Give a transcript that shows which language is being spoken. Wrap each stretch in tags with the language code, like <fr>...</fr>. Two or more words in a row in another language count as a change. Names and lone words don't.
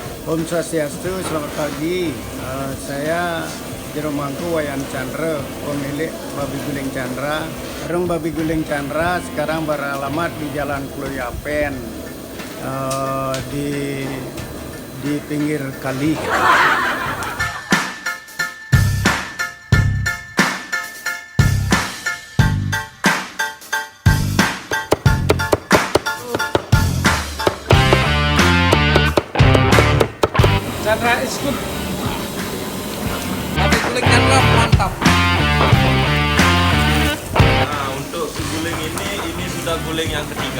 <id>Om Swastiastu, selamat pagi. Saya Jero Mangku Wayan Chandra, pemilik Babi Guling Chandra. Warung Babi Guling Chandra sekarang beralamat di Jalan Kluyapen, di pinggir kali.</id> <en>Chandra is good.</en> <id>Babi guling Chandra mantap. Nah, untuk si guling ini sudah guling yang ketiga.</id>